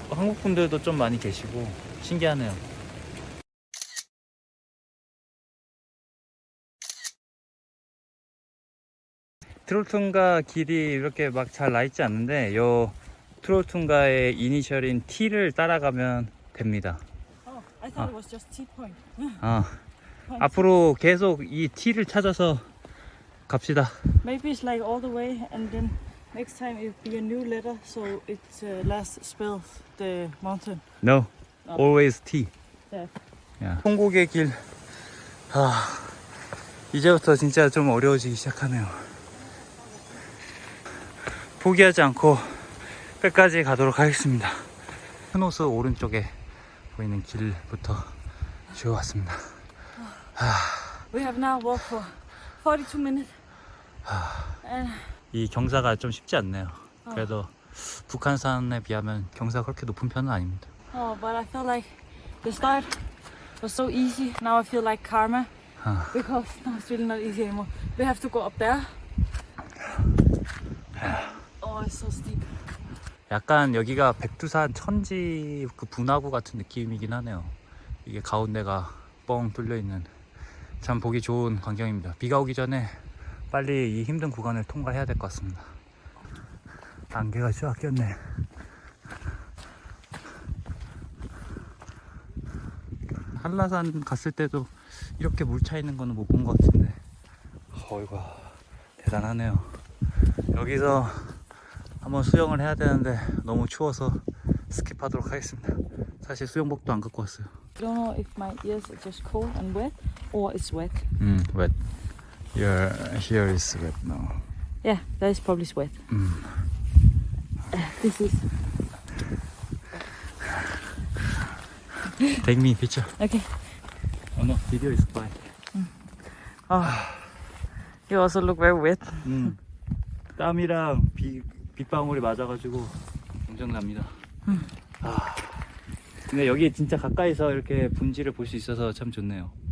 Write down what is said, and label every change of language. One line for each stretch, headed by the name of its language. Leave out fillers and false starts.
Korean: 한국 분들도 좀 많이 계시고 신기하네요. 트롤 통과 길이 이렇게 막 잘 나있지 않는데 요 트롤 통과의 이니셜인 T를 따라가면 됩니다.
English: Oh, I thought it was just T-point.
Korean: 앞으로 계속 이 T를 찾아서 갑시다.
English: Maybe it's like all the way and then next time it'll be a new letter so it last spells the mountain. No, always T. Yeah.
Korean: 통곡의 길. 이제부터 진짜 좀 어려워지기 시작하네요. 포기하지 않고 끝까지 가도록 하겠습니다. 스노스 오른쪽에 보이는 길부터 쭉 왔습니다.
English: We have now walked for 42 minutes. And
Korean: 이 경사가 좀 쉽지 않네요. 그래도 북한산에 비하면 경사가 그렇게 높은 편은 아닙니다.
English: but I felt like the start was so easy. Now I feel like karma because now it's really not easy anymore. We have to go up there. Oh, it's so steep.
Korean: 약간 여기가 백두산 천지 그 분화구 같은 느낌이긴 하네요. 이게 가운데가 뻥 뚫려 있는 참 보기 좋은 광경입니다. 비가 오기 전에 빨리 이 힘든 구간을 통과해야 될 것 같습니다. 안개가 쫙 꼈네. 한라산 갔을 때도 이렇게 물 차 있는 거는 못 본 것 같은데 어이구 대단하네요. 여기서 한번 수영을 해야 되는데 너무 추워서 스킵하도록 하겠습니다. 사실 수영복도 안 갖고 왔어요.
English: I don't know if my ears are just cold and wet or it's wet. Wet. Your hair is wet now. Yeah, that is probably wet. This is Take me picture. Okay. Oh no, video is fine. Oh, you also look very wet.
Korean: 땀이랑 빗방울이 맞아가지고 엄청납니다. 근데 여기 진짜 가까이서 이렇게 분지를 볼 수 있어서 참 좋네요.